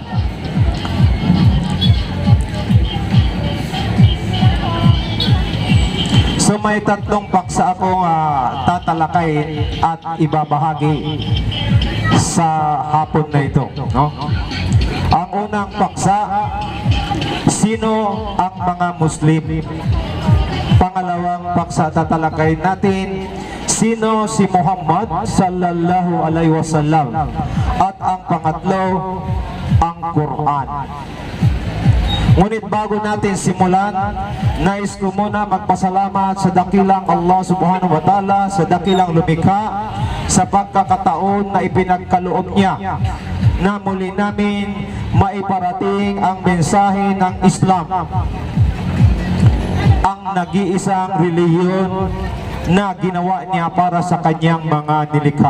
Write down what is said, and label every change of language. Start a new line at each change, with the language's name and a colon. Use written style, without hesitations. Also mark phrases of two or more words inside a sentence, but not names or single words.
Filipino: So may tatlong paksa akong tatalakayin at ibabahagi sa hapon na ito, no? Ang unang paksa, sino ang mga Muslim? Pangalawang paksa tatalakayin natin, sino si Muhammad
Arabic: صلى الله عليه وسلم?
Filipino: At ang pangatlo, ang Quran. Ngunit bago natin simulan, nais ko muna magpasalamat sa dakilang Allah
Arabic: سبحانه وتعالى,
Filipino: sa dakilang lumikha, sa pagkakataon na ipinagkaloob niya na muli namin maiparating ang mensahe ng Islam, ang nag-iisang relihiyon na ginawa niya para sa kanyang mga nilikha.